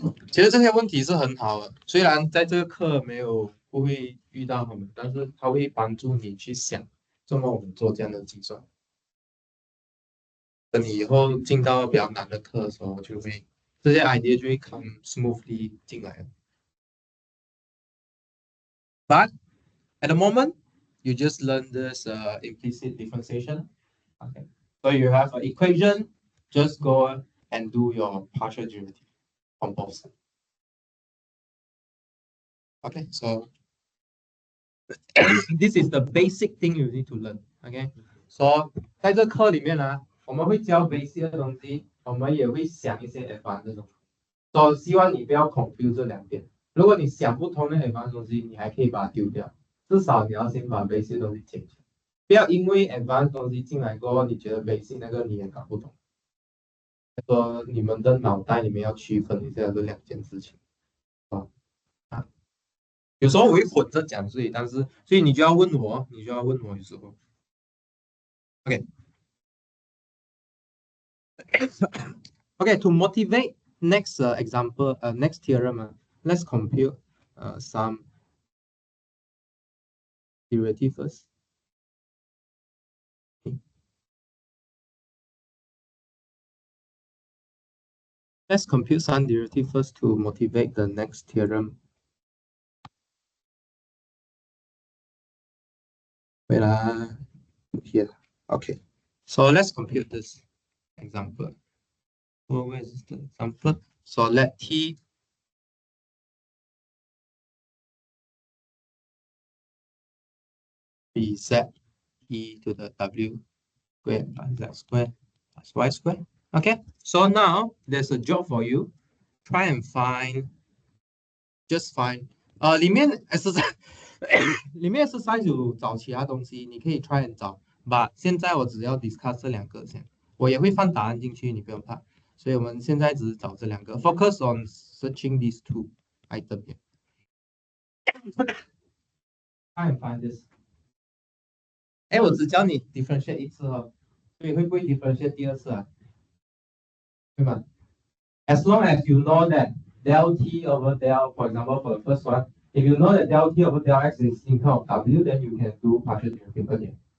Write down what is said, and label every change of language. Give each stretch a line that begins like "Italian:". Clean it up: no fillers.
Chinese: 其实这些问题是很好的，虽然在这个课不会遇到他们，但是它会帮助你去想，怎么我们做这样的计算。等你以后进到比较难的课的时候，这些 idea 就会
English: come smoothly
Chinese: 进来了。
English: But at the moment, you just learn this implicit differentiation. Okay, so you have an equation. Just go and do your partial derivative on both sides. Okay, so this is the basic thing you need to learn. Okay, so
Chinese: 在这课里面呢，我们会教 basic 的东西，我们也会想一些 advanced 的东西。所以希望你不要 confuse 这两边。如果你想不通那 advanced 东西，你还可以把它丢掉，至少你要先把 basic 东西解决，不要因为 advanced 东西进来过后，你觉得 basic 那个你也搞不懂。说你们的脑袋里面要区分一下这两件事情啊。有时候我会混着讲，所以你就要问我，有时候。
English: OK OK to motivate next example next theorem let's compute some derivative first. Okay. Let's compute some derivative first to motivate the next theorem. Wait here. Okay. So let's compute this example. So where is the example? So let T be Z e to the W square plus Z square plus Y square. Okay. So now there's a job for you. Try and find just find 里面 exercise 里面 exercise
Chinese: 有找其他东西，你可以
English: try and 找。
Chinese: But 现在我只要 discuss 这两个先，我也会放答案进去，你不用怕。所以我们现在只是找这两个 ，
English: focus on searching these two item here. Try and find this.
Chinese: 哎，我只教你 differentiate 一次哦，所以会不会 differentiate 第二次啊？对吗？
English: As long as you know that del t over del, for example, for the first one, if you know that del t over del x is in terms of w, then you can do partial derivative again.